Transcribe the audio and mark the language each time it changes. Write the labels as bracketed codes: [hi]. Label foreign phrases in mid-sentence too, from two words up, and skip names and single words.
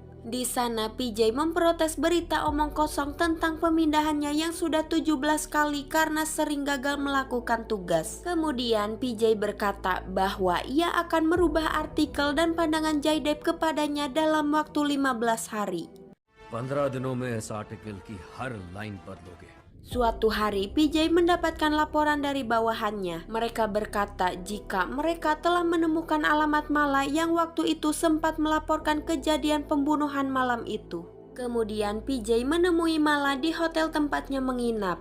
[id] Di sana PJ memprotes berita omong kosong tentang pemindahannya yang sudah 17 kali karena sering gagal melakukan tugas. Kemudian PJ berkata bahwa ia akan merubah artikel dan pandangan Jaidev kepadanya dalam waktu 15 hari. [hi] 15 दिनों में इस आर्टिकल की हर लाइन बदलोगे. [id] Suatu hari PJ mendapatkan laporan dari bawahannya. Mereka berkata jika mereka telah menemukan alamat Mala yang waktu itu sempat melaporkan kejadian pembunuhan malam itu. Kemudian PJ menemui Mala di hotel tempatnya menginap.